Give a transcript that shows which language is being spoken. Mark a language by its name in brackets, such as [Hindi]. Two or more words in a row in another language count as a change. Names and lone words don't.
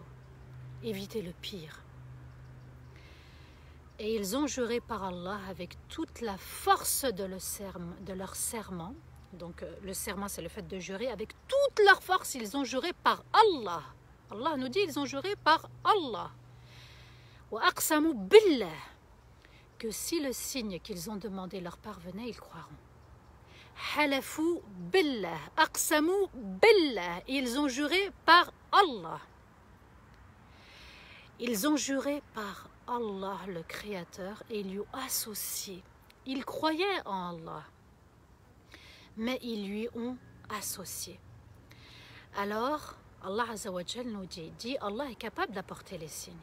[French] Éviter le pire. Et ils ont juré par Allah avec toute la force de leur serment. Donc le serment, c'est le fait de jurer. Avec toute leur force, ils ont juré par Allah. Allah nous dit, ils ont juré par Allah. [Arabic] وأقسموا بالله, [French] que si le signe qu'ils ont demandé leur parvenait, ils croiront. [Arabic] حلفوا بالله، أقسموا بالله, [French] ils ont juré par Allah. Ils ont juré par Allah, le Créateur, et ils lui ont associé. Ils croyaient en Allah, mais ils lui ont associé. Alors, [Arabic] الله عز وجل [French] nous dit, Allah est capable d'apporter les signes.